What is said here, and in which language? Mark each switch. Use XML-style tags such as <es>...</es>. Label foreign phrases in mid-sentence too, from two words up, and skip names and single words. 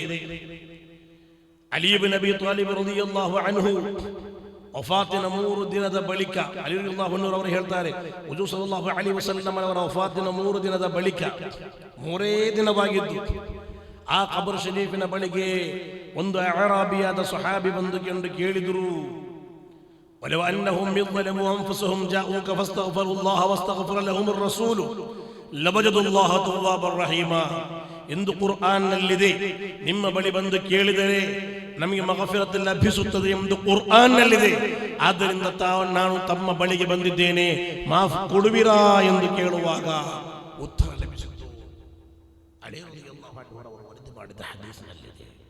<kn>ಅಲಿ ಇಬ್ನ್ ಅಬಿ ತಾಲಿಬ್</kn> <ar>رضي الله عنه</ar> <kn>ವಫಾತಿನ 3 ದಿನದ ಬಳಿಕ ಅಲಿ</kn> <ar>رضي الله عنه</ar> <kn>ಅವರು ಹೇಳ್ತಾರೆ, ಹುಜೂರ್</kn> <ar>صلى الله عليه وسلم</ar> <kn>ಅವರ ವಫಾತಿನ 3 ದಿನದ ಬಳಿಕ 3 ದಿನವಾಗಿದ್ದು ಆ ಖಬರ್ ಶರೀಫಿನ ಬಳಿಗೆ ಒಂದು ಅರಾಬಿಯಾದ ಸಹಾಬಿ ಬಂದು ಕೇಳಿದರು,</kn> <ar>ولو أنهم يظلموا أنفسهم جاءوك فاستغفروا الله واستغفر لهم الرسول لوجدوا الله توابا رحيما.</ar> <kn>ಎಂದು ಕುರ್ಆನ್ನಲ್ಲಿದೆ. ನಿಮ್ಮ ಬಳಿ ಬಂದು ಕೇಳಿದರೆ ನಮಗೆ ಮಗಫಿರತ್ ಲಭಿಸುತ್ತದೆ ಎಂದು ಕುರ್ಆನ್ನಲ್ಲಿದೆ. ಆದ್ದರಿಂದ ನಾನು ತಮ್ಮ ಬಳಿಗೆ ಬಂದಿದ್ದೇನೆ, ಮಾಫ್ ಕೊಡುವಿರಾ ಎಂದು ಕೇಳುವಾಗ ಉತ್ತರ ಲಭಿಸಿತು. ಅಲಿ</kn> <ar>رضي الله عنه</ar> <kn>ಅವರು ವರದಿ ಮಾಡಿದ ಹದೀಸ್ನಲ್ಲಿದೆ.</kn>